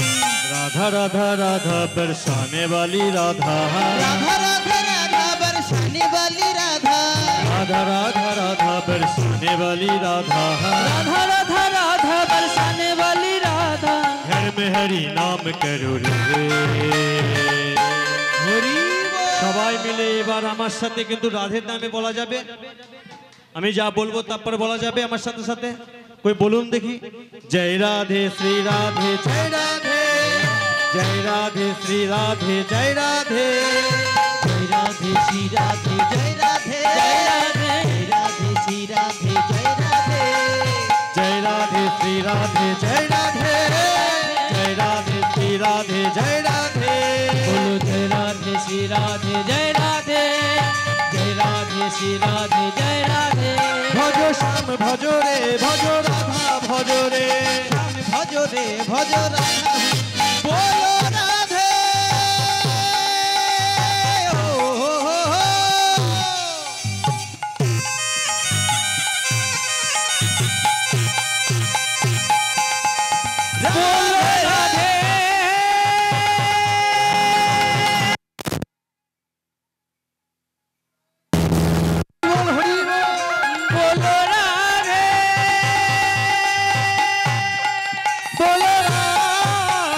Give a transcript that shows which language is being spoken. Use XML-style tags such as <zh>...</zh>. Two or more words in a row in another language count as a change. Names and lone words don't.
<hi>राधा राधा राधा बरसाने वाली राधा, राधा राधा राधा बरसाने वाली राधा, राधा राधा राधा बरसाने वाली राधा, राधा राधा राधा बरसाने वाली राधा, घर में हरि नाम करो रे।</hi> <bn>হরি সবাই মিলে এবার আমার সাথে কিন্তু রাধের নামে বলা যাবে, আমি যা বলবো তারপর বলা যাবে আমার সাথে সাথে। কই বলুন দেখি, জয় রাধে শ্রী রাধে, জয় রাধে, জয় রাধে শ্রী রাধে, জয় রাধে,</bn> <hi>जय राधे श्री राधे,</hi> <bn>জয় রাধে,</bn> <hi>जय राधे,</hi> <bn>জয় রাধে শ্রী রাধে, জয় রাধে,</bn> <hi>जय राधे श्री राधे, जय राधे, जय राधे श्री राधे, जय राधे, बोलो जय राधे श्री राधे, जय राधे, जय राधे श्री राधे, जय राधे,</hi> <bn>ভজ শ্যাম ভজ রে, ভজ রাধা ভজ রে, শ্যাম ভজ রে, ভজ রাধা, বলো রাধে, ও হো হো হো।</bn> <hi>बोलो राधे, बोलो राधे, बोलो राधे,</hi>